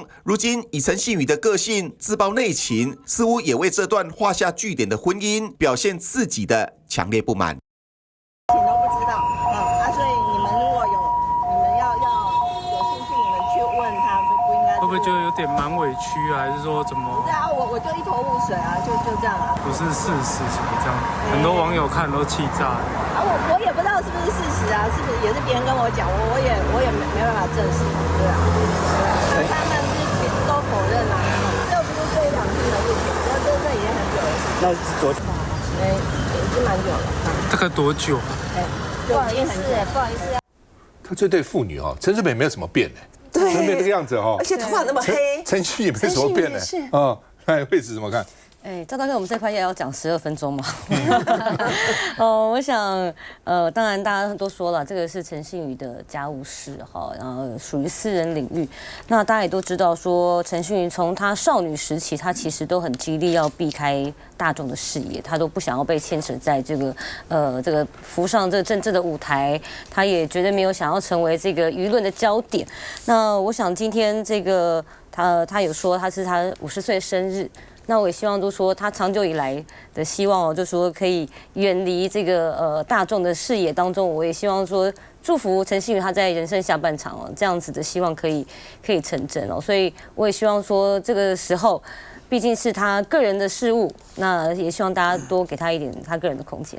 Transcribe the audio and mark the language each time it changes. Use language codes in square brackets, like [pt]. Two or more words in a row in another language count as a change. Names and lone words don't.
[zh] 如今以陳信妤的個性自曝內情，似乎也為這段畫下句點的婚姻表現自己的強烈不滿。都不知道所以你們如果你们要有興趣，你们去問他，不應該。會不會覺得有點蠻委屈啊？還是說怎麼？不是啊，我就一頭霧水啊，就這樣啊。不是事實什麼這樣，很多網友看都氣炸了。我也不知道是不是事實啊，是不是也是別人跟我講，我也沒辦法證實，對啊。他們是都否認啊，這又不是這一兩天的事情，這已經很久了。那昨天？已經蠻久了。大概多久？不好意思啊。他這對父女陳水扁沒有什麼變對，陳水扁這個樣子而且頭髮那麼黑，陳信妤沒什麼變那惠子怎麼看？趙大哥，我們這塊要講12分鐘嘛？我想，當然大家都說了，這個是陳信妤的家務事哈，然後屬於私人領域。那大家也都知道說，陳信妤從她少女時期，她其實都很極力要避開大眾的視野，她都不想要被牽扯在這個浮上這個政治的舞台，她也絕對沒有想要成為這個輿論的焦點。那我想今天這個她有說，她是她50歲生日。那我也希望都說他長久以來的希望就說可以遠離這個大眾的視野當中。我也希望說祝福陳信妤他在人生下半場這樣子的希望可以成真所以我也希望說這個時候畢竟是他個人的事務，那也希望大家多給他一點他個人的空間。